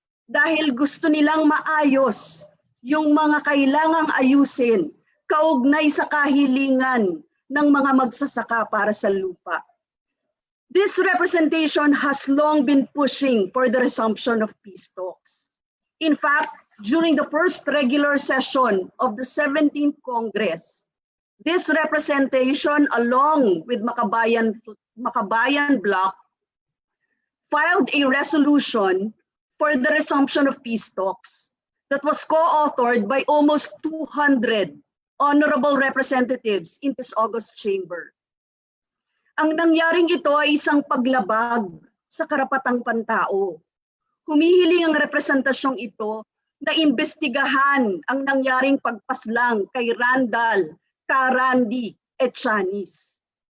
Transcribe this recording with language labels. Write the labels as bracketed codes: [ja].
[tl] Dahil gusto nilang maayos yung mga kailangang ayusin kaugnay sa kahilingan ng mga magsasaka para sa lupa. [en] This representation has long been pushing for the resumption of peace talks. In fact, during the first regular session of the 17th Congress, this representation, along with Makabayan Bloc, filed a resolution for the resumption of peace talks that was co-authored by almost 200 honorable representatives in this August chamber. [tl] Ang nangyaring ito ay isang paglabag sa karapatang pantao. Humihiling ang representasyong ito na imbestigahan ang nangyaring pagpaslang kay Randall Randy Etchanis.